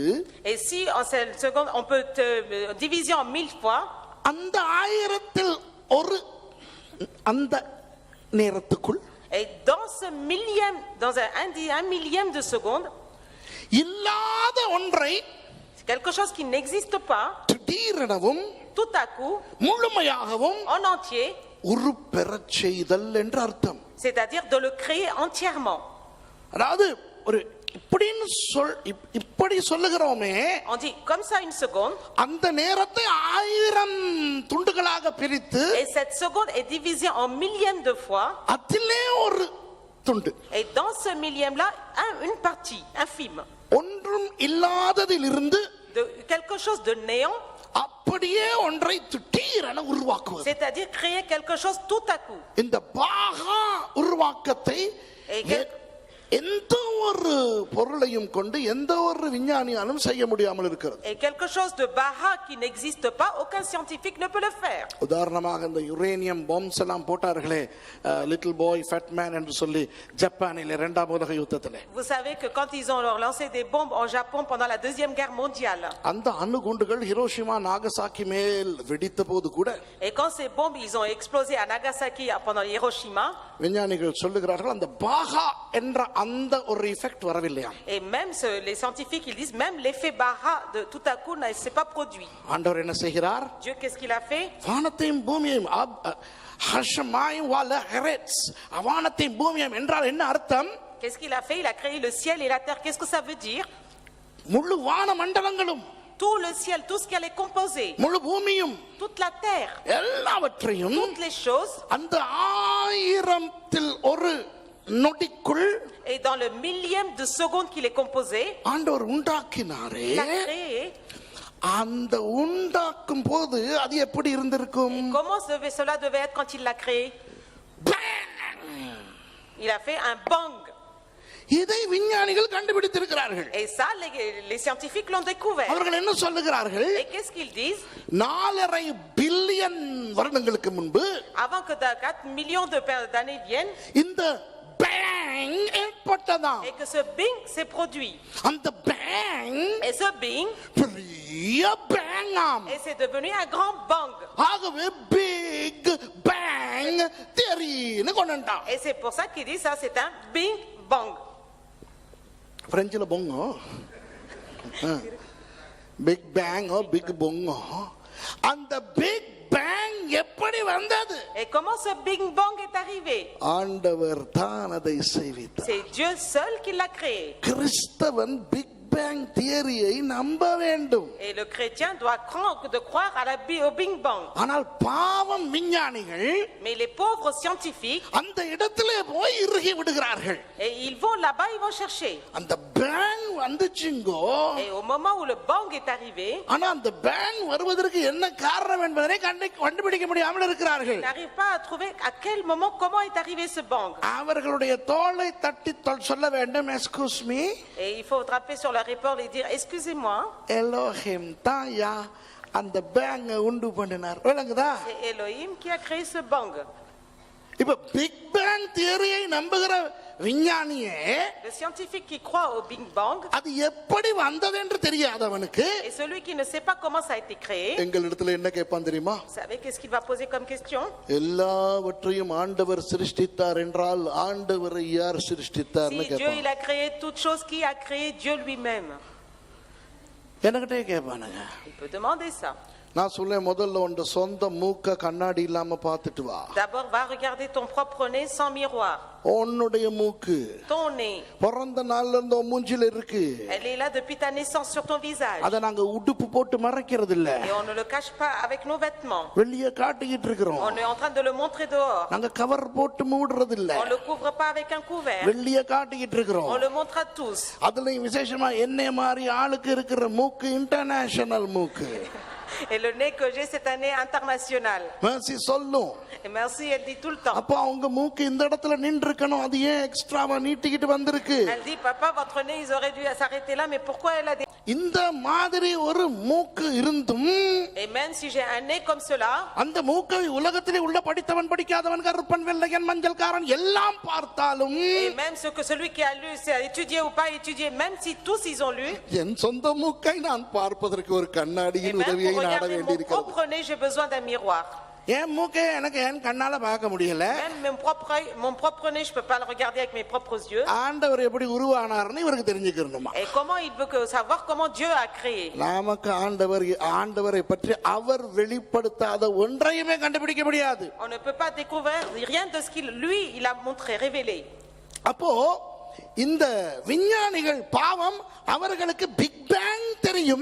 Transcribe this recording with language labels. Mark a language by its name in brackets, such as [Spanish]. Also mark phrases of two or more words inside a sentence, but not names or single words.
[French] Et si en cette seconde on peut diviser en 1000 fois, [Tamil] அந்த 1000ல் ஒரு அந்த நேரத்துக்குள் [French] et dans ce millième, dans un millième de seconde, [Tamil] இல்லாத ஒன்றை [French] quelque chose qui n'existe pas, [Tamil] திடீரெனவும் [French] tout à coup, [Tamil] முழுமையாகவும் [French] en entier, [Tamil] உருப்பெறச் செய்தல் என்று அர்த்தம். [French] c'est-à-dire de le créer entièrement. [Tamil] அதாவது ஒரு இப்படி சொல்லுகிறோமே, [French] On dit comme ça une seconde, [Tamil] அந்த நேரத்தை 1000 துண்டுகளாக பிரித்து, [French] et cette seconde est divisée en millièmes de fois, [Tamil] அதிலே ஒரு துண்டு, [French] et dans ce millième-là, une partie infime, [Tamil] ஒன்றும் இல்லாததிலிருந்து [French] de quelque chose de néant, [Tamil] அப்படியே ஒன்றை திடீரென உருவாக்குவது. [French] c'est-à-dire créer quelque chose tout à coup. [Tamil] இந்த பாகா உருவாக்கத்தை எந்த ஒரு பொருளையும் கொண்டு எந்த ஒரு விஞ்ஞானியாலும் செய்ய முடியாமல் இருக்கிறது. [French] Et quelque chose de Baha qui n'existe pas, aucun scientifique ne peut le faire. [Tamil] உதாரணமாக இந்த [English] uranium bombs [Tamil] எல்லாம் போட்டார்களே, லிட்டில் பாய் ஃபேட் மேன் என்று சொல்லி ஜப்பானில் 2ஆம் உலக யுத்தத்திலே. [French] Vous savez que quand ils ont lancé des bombes en Japon pendant la 2e guerre mondiale, [Tamil] அந்த அணுகுண்டுகள் ஹிரோஷிமா நாகசாக்கி மேல் வெடித்த போது கூட, [French] et quand ces bombes ils ont explosé à Nagasaki pendant Hiroshima, [Tamil] விஞ்ஞானிகள் சொல்லுகிறார்கள் அந்த பாகா என்ற அந்த ஒரு எஃபெக்ட் வரவில்லையா. [French] et même les scientifiques ils disent même l'effet Baha de tout à coup ne s'est pas produit. [Tamil] ஆண்டவர் என்ன செய்கிறார்? [French] Dieu qu'est-ce qu'il a fait? [Tamil] வானத்தையும் பூமியையும் [Hebrew] השמים ואת הארץ, [Tamil] வானத்தையும் பூமியையும் என்றால் என்ன அர்த்தம்? [French] Qu'est-ce qu'il a fait? Il a créé le ciel et la terre. Qu'est-ce que ça veut dire? [Tamil] முழு வான மண்டலங்களும், [French] Tout le ciel, tout ce qu'elle est composé, [Tamil] முழு பூமியும், [French] toute la terre, [Tamil] எல்லாவற்றையும் [French] toutes les choses, [Tamil] அந்த 1000ல் ஒரு நொடிக்குள், [French] et dans le millième de seconde qu'il est composé, [Tamil] ஆண்டவர் உண்டாக்கினாரே, [French] il a créé [Tamil] அந்த உண்டாக்கும் போது அது எப்படி இருந்திருக்கும்? [French] Comment cela devait être quand il l'a créé? Il a fait un bang. [Tamil] இதை விஞ்ஞானிகள் கண்டுபிடித்திருக்கிறார்கள். [French] Et ça, les scientifiques l'ont découvert. [Tamil] அவர்கள் என்ன சொல்லுகிறார்கள்? [French] Et qu'est-ce qu'ils disent? [Tamil] 4.5 பில்லியன் வருடங்களுக்கு முன்பு, [French] Avant que 4 millions d'années viennent, [Tamil] இந்த பேங் ஏற்பட்டதாம். [French] et que ce bing s'est produit. [Tamil] அந்த பேங் [French] Et ce bing, [Tamil] பெரிய பேங்காம். [French] et c'est devenu un grand bang. [Tamil] ஆகவே [English] big bang theory [Tamil] கொண்டுட்டான். [French] Et c'est pour ça qu'ils disent ça, c'est un bing bang. [Tamil] பிரெஞ்சில் பொங்கோ, பிக் பேங்கோ, பிக் பொங்கோ. அந்த [English] big bang [Tamil] எப்படி வந்தது? [French] Et comment ce bing bang est arrivé? [Tamil] ஆண்டவர் தான் அதை செய்வித்தார். [French] C'est Dieu seul qui l'a créé. [Tamil] கிறிஸ்தவன் [English] big bang theory [Tamil] நம்ப வேண்டும். [French] Et le chrétien doit croire au bing bang. [Tamil] ஆனால் பாவம் விஞ்ஞானிகள் [French] Mais les pauvres scientifiques, [Tamil] அந்த இடத்திலே போய் இறுகி விடுகிறார்கள். [French] et ils vont là-bas, ils vont chercher. [Tamil] அந்த பேங் வந்துச்சுங்கோ. [French] Et au moment où le bang est arrivé, [Tamil] ஆனா அந்த பேங் வருவதற்கு என்ன காரணம் என்பதை கண்டுபிடிக்க முடியாமல் இருக்கிறார்கள். [French] ils n'arrivent pas à trouver à quel moment, comment est arrivé ce bang. [Tamil] அவர்களுடைய தோளை தட்டி சொல்ல வேண்டும், [English] excuse me, [French] Et il faut frapper sur leur épaule et dire excusez-moi, [Tamil] எலோஹிம் தான் யா அந்த பேங்கை உண்டு பண்ணினார். விளங்குதா? [French] c'est Elohim qui a créé ce bang. [Tamil] இப்ப [English] big bang theory [Tamil] நம்புகிற விஞ்ஞானியே [French] Le scientifique qui croit au bing bang, [Tamil] அது எப்படி வந்தது என்று தெரியாதவனுக்கு [French] et celui qui ne sait pas comment ça a été créé, [Tamil] எங்களிடத்துல என்ன கேட்பான் தெரியுமா? [French] vous savez qu'est-ce qu'il va poser comme question? [Tamil] எல்லாவற்றையும் ஆண்டவர் சிருஷ்டித்தார் என்றால் ஆண்டவரை யார் சிருஷ்டித்தார்னு [French] Si Dieu [Tamil] கேட்பான். [French] il a créé toute chose, qui a créé Dieu lui-même? [Tamil] எனக்கிட்டே கேட்பானுங்க. [French] Il peut demander ça. [Tamil] நான் சொல்ல முதல்ல உன் சொந்த மூக்க கண்ணாடி இல்லாம பார்த்துட்டு வா. [French] D'abord, va regarder ton propre nez sans miroir. [Tamil] உன்னுடைய மூக்கு [French] Ton nez, [Tamil] பிறந்த நாள்ல இருந்து உன் மூஞ்சில இருக்கு. [French] elle est là depuis ta naissance sur ton visage. [Tamil] அத நாங்க உடுப்பு போட்டு மறைக்கிறது இல்ல. [French] Et on ne le cache pas avec nos vêtements. [Tamil] வெளிய காட்டிக்கிட்டு இருக்கிறோம். [French] On est en train de le montrer dehors. [Tamil] நாங்க கவர் போட்டு மூடுறது இல்ல. [French] On ne le couvre pas avec un couvert. [Tamil] வெளிய காட்டிக்கிட்டு இருக்கிறோம். [French] On le montre à tous. [Tamil] அதுலயும் விசேஷமா என்னைய மாதிரி ஆளுக்கு இருக்கிற மூக்கு இன்டர்நேஷனல் மூக்கு. [French] Et le nez que j'ai, c'est un nez international. [Tamil] மேசி சொல்லும். [French] Et merci, elle dit tout le temps. [Tamil] அப்ப அவங்க மூக்கு இந்த இடத்துல நின்று இருக்கணும், அது ஏன் எக்ஸ்ட்ராவா நீட்டிக்கிட்டு வந்திருக்கு? [French] Elle dit, papa, votre nez, ils auraient dû s'arrêter là, mais pourquoi elle a des... [Tamil] இந்த மாதிரி ஒரு மூக்கு இருந்தும், [French] Et même si j'ai un nez comme cela, [Tamil] அந்த மூக்கை உலகத்திலே உள்ள படித்தவன் படிக்காதவன் கருப்பன் வெள்ளையன் மஞ்சள்காரன் எல்லாம் பார்த்தாலும், [French] et même ce que celui qui a lu, c'est étudié ou pas étudié, même si tous ils ont lu, [Tamil] என் சொந்த மூக்கை நான் பார்ப்பதற்கு ஒரு [French] et [Tamil] கண்ணாடியின் [French] même [Tamil] உதவியை [French] pour [Tamil] நாட [French] regarder mon [Tamil] வேண்டியிருக்கிறது. [French] propre nez, j'ai besoin d'un miroir. [Tamil] என் மூக்கை எனக்கு என் கண்ணால பார்க்க முடியல. [French] Même mon propre nez, je peux pas le regarder avec mes propres yeux. [Tamil] ஆண்டவர் எப்படி உருவானார்னு இவருக்கு தெரிஞ்சுக்கணுமா? [French] Et comment il veut savoir comment Dieu a créé? [Tamil] நமக்கு ஆண்டவரை பற்றி அவர் வெளிப்படுத்தாத ஒன்றையுமே கண்டுபிடிக்க முடியாது. [French] On ne peut pas découvrir rien de ce qu'il lui il a montré, révélé. [Tamil] அப்போ இந்த விஞ்ஞானிகள் பாவம் அவர்களுக்கு [English] big bang [Tamil] தெரியும்.